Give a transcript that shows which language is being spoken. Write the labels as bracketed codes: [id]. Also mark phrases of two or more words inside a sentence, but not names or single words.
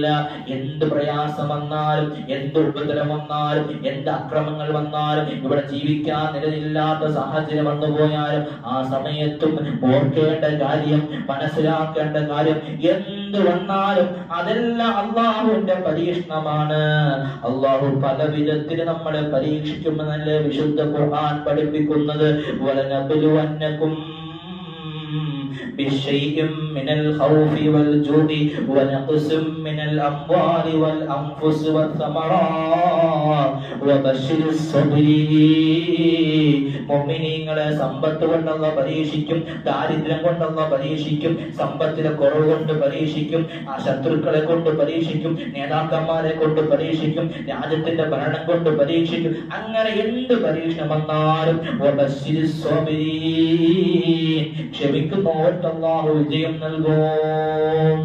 [ml] എന്ത് പ്രയാസം വന്നാലും, എന്ത് ഉപദ്രവം വന്നാലും, എന്ത് അക്രമങ്ങൾ വന്നാലും, ഇവിടെ ജീവിക്കാൻ നിലനില്ലാത്ത സാഹചര്യം വന്നുപോയാലും ആ സമയത്തും ഓർക്കേണ്ട കാര്യം, മനസ്സിലാക്കേണ്ട കാര്യം, എന്ത് വന്നാലും അതെല്ലാം അള്ളാഹുവിന്റെ പരീക്ഷണമാണ്. അള്ളാഹു പല വിധത്തിൽ നമ്മളെ പരീക്ഷിക്കുമെന്നല്ലേ വിശുദ്ധ ഖുർആൻ പഠിപ്പിക്കുന്നത്. [ar] വലനബ്ലുവന്നകും بشيء من الخوف والجوع ونقص من الأموال والأنفس والثمرات وبشر الصابرين. [ml] മുഅ്മിനീങ്ങളെ സമ്പത്ത് കൊണ്ടുള്ള പരീക്ഷിക്കും, ദാരിദ്ര്യം കൊണ്ടുള്ള പരീക്ഷിക്കും, സമ്പത്തിലെ കുറവ് കൊണ്ട് പരീക്ഷിക്കും, ആ ശത്രുക്കളെ കൊണ്ട് പരീക്ഷിക്കും, നേതാക്കന്മാരെ കൊണ്ട് പരീക്ഷിക്കും, രാജ്യത്തിന്റെ ഭരണം കൊണ്ട് പരീക്ഷിക്കും. അങ്ങനെ എന്ത് പരീക്ഷണം വന്നാലും ക്ഷമിക്കുന്നവർക്ക് അല്ലാഹു വിജയം നൽകും.